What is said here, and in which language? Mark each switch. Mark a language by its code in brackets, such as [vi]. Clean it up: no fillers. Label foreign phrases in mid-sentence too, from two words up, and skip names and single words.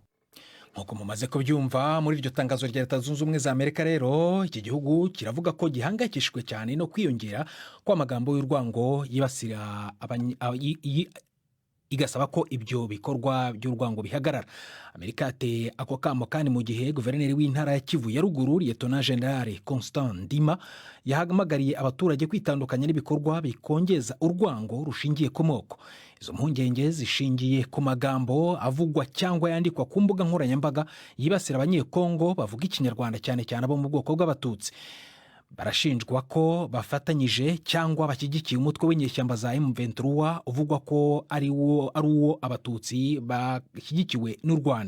[rw] Nkuko mumaze kubyumva muri iryo tangazo rya Leta Zunze Ubumwe za Amerika rero, iki gihugu kiravuga ko gihangayikishijwe cyane no kwiyongera kw'amagambo y'urwango yibasira igasaba ko ibyo bikorwa by'urwango bihagarara. Amerika yateye ako kamo kandi mu gihe guverineri w'intara ya Kivu ya Ruguru Lieutenant General Constant Ndima yahamagariye abaturage kwitandukanya n'ibikorwa bikongeza urwango rushingiye ku moko. Izo mpungenge zishingiye ku magambo avugwa cyangwa yandikwa ku mbuga nkoranyambaga yibasira abanyekongo bavuga ikinyarwanda cyane cyane abo mu bwoko bw'abatutsi. Barashinjwa ko bafatanyije cyangwa bashyigikiye umutwe w'inyeshyamba za M23 uvugwa ko ari uwo abatutsi bashyigikiwe n'u Rwanda.